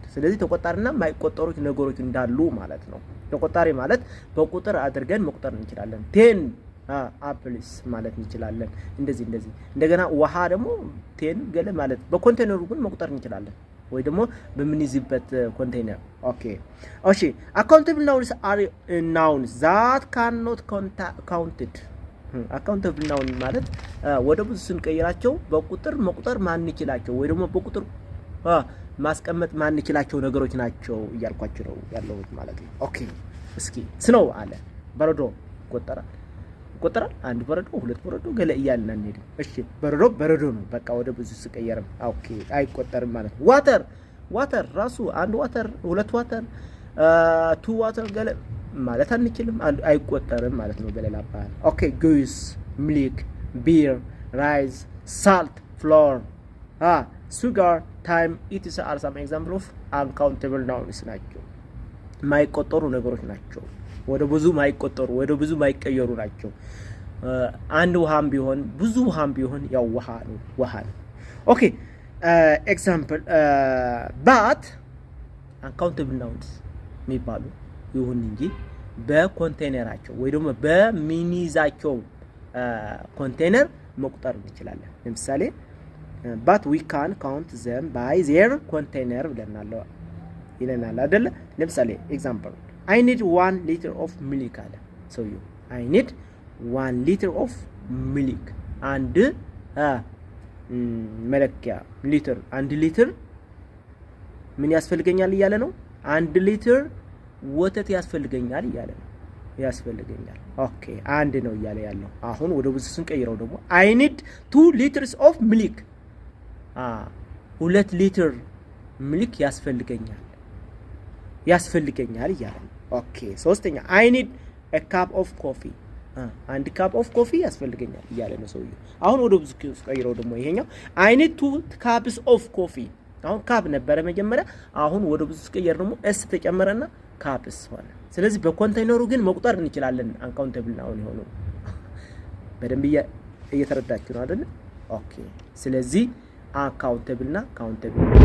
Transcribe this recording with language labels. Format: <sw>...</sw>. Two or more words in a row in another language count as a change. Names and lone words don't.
<am>ስለዚህ ተቆጣሪና ማይቆጠሩት ነገሮች እንዳሉ ማለት ነው። ተቆጣሪ ማለት በቁጥር አድርገን መቁጠር እንችላለን። 10 apples ማለት እንችላለን። እንደዚህ እንደገና ውሃ ደግሞ 10 ገለ ማለት በኮንቴነሩ ግን መቁጠር እንችላለን ወይ ደግሞ በምንይዝበት ኮንቴነር። ኦኬ እሺ</am> <en>uncountable nouns are nouns that cannot counted uncountable noun</en> <am>ማለት ወደ ብዙ ስንቀይራቸው በቁጥር መቁጠር ማን ይችላልቸው ወይ ደግሞ በቁጥር ማስቀመጥ ማን ይችላልቸው ነገሮች ናቸው እያልኳችሁ ነው ያለሁት ማለት ነው። ኦኬ እስኪ ስኖው አለ በረዶ ይቆጠራል። አንድ በረዶ 2 በረዶ ገለ እያልን እንሄድ። እሺ በረዶ ነው በቃ ወደ ብዙ ስቀየርም ኦኬ አይቆጠርም ማለት ነው። ዋተር ራሱ አንድ ዋተር 2 ዋተር 2 ዋተር ገለ ማለት አንችልም፣ አይቆጠርም ማለት ነው በሌላ</am> <en>አባባል። OK juice milk beer rice salt flour sugar time ኢትስ are some example of uncountable nouns</en> <am>ናቸው። ማይቆጠሩ ነገሮች ናቸው። ወደ ብዙ ማይቆጠሩ ወደ ብዙ ማይቀየሩ ናቸው። አንድ ውሃም ቢሆን ብዙ ውሃም ቢሆን ያው ውሃ ነው። ኦኬ ኤግዛምፕል</am> <en>but uncountable nouns</en> <am>የሚባሉ ይሁን እንጂ በኮንቴነራቸው ወይ ደግሞ በሚኒዛቸው ኮንቴነር መቁጠር እንችላለን። ለምሳሌ</am> <en>but we can count them by their container</en> <am>ይለናል አይደል? ለምሳሌ ኤግዛምፕል</am> <en>I need 1 liter of milk</en> <am>አለ ሰውየው።</am> <en>I need 1 liter of milk</en> <am>አንድ መለኪያ ሊትር 1 ሊትር ምን ያስፈልገኛል እያለ ነው። 1 ሊትር ወተት ያስፈልገኛል እያለ ነው። ኦኬ አንድ ነው እያለ ያለው። አሁን ወደ ብዙ ስንቀይረው ደግሞ</am> <en>I need 2 liters of milk</en> <am>2 ሊትር ሚልክ ያስፈልገኛል እያለ ነው። ኦኬ ሶስተኛ</am> <en>I need a cup of coffee</en> <am>አንድ</am> <en>cup of coffee</en> <am>ያስፈልገኛል እያለ ነው ሰውየው። አሁን ወደ ብዙ ስንቀይረው ደግሞ ይሄኛው</am> <en>I need 2 cups of coffee</en> <am>አሁን ካፕ ነበረ መጀመሪያ። አሁን ወደ ብዙ ስንቀይር ደግሞ ኤስ ተጨመረና ካፕስ ሆነ። ስለዚህ በኮንቴነሩ ግን መቁጠር እንችላለን።</am> <en>uncountable noun</en> <am>ሆኖ በደንብ እየተረዳችሁ ነው አይደል? ኦኬ ስለዚህ አካውንተብል እና ካውንተብል</am>